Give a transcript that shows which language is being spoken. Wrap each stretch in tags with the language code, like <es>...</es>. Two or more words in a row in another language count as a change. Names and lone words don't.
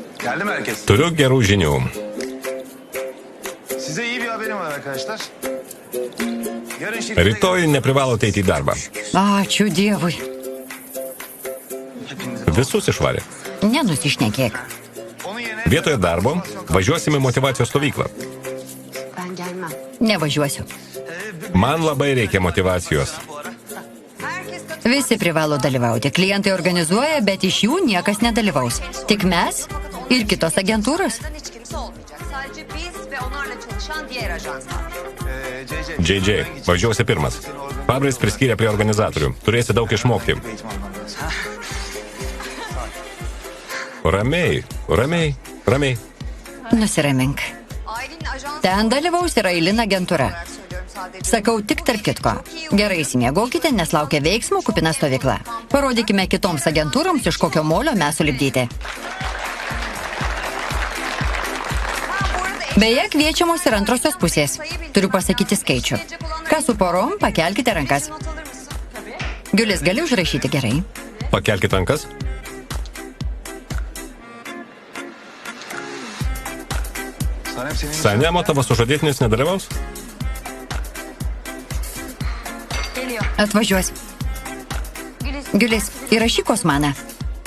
<tr>Geldi mi herkes?</tr> <lt>Turiu gerų žinių.</lt> <tr>Size iyi bir haberim var arkadaşlar. Yarın şirkete...</tr> <lt>Rytoj neprivalote eiti į darbą. Ačiū Dievui. Visus išvarė. Nenusišnekėk.</lt> <tr>Onun yerine...</tr> <lt>Vietoje darbo važiuosime į motyvacijos stovyklą.</lt> <tr>Ben gelmem.</tr> <lt>Nevažiuosiu. Man labai reikia motyvacijos. Visi privalo dalyvauti. Klientai organizuoja, bet iš jų niekas nedalyvaus. Tik mes ir kitos agentūros.</lt> <tr>Hiç kimse olmayacak. Sadece biz ve onlarla çalışan diğer ajanslar.</tr> <lt>JJ, važiuosi pirmas. Fabris priskyrė prie organizatorių. Turėsi daug išmokti. Ramiai, ramiai, ramiai. Nusiramink.</lt> <tr>Ailenin ajansı</tr> <lt>Ten dalyvaus ir Ailin agentūra.</lt> <tr>söylüyorum sadece.</tr> <lt>Sakau tik tarp kitko. Gerai įsimiegokite, nes laukia veiksmų kupina stovykla. Parodykime kitoms agentūroms, iš kokio molio mes sulipdyti. Beje, kviečiamos ir antrosios pusės. Turiu pasakyti skaičių. Kas su porom, pakelkite rankas.</lt> <tr>Not alır mısın? Tabii.</tr> <lt>Giulis, gali užrašyti gerai? Pakelkit rankas.</lt> <tr>Sanem senin...</tr> <lt>Sanemo tavo sužadėtinis nedalyvaus?</lt> <tr>Geliyor.</tr> <lt>Atvažiuos. Giulis, įrašyk Osmaną.</lt>